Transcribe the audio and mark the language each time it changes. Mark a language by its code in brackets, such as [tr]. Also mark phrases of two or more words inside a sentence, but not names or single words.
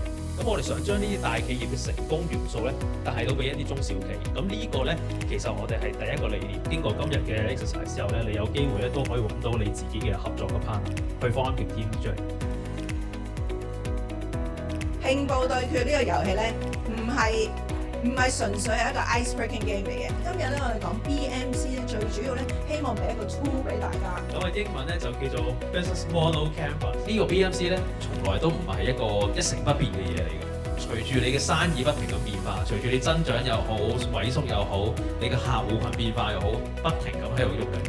[yue] 咁我哋想將呢啲大企業嘅成功元素咧帶到俾一啲中小企。咁呢個咧其實我哋係第一個理念。經過今日嘅 exercise 之後咧，你有機會咧都可以揾到你自己嘅合作嘅 partner 去方一條 team 出嚟。拼布對決呢個遊戲咧，唔係純粹係一個 [en] ice breaking game [yue] 嚟嘅。今日咧我哋講 BMC 咧，最主要咧希望俾一個 tool 俾大家。咁啊英文咧就叫做 [en] Business Model Canvas。 [yue] 呢個 BMC 咧從來都唔係一個一成不變嘅嘢嚟嘅。隨住你嘅生意不停咁變化，隨住你增長又好、萎縮又好，你嘅客戶群變化又好，不停咁喺度喐緊嘅。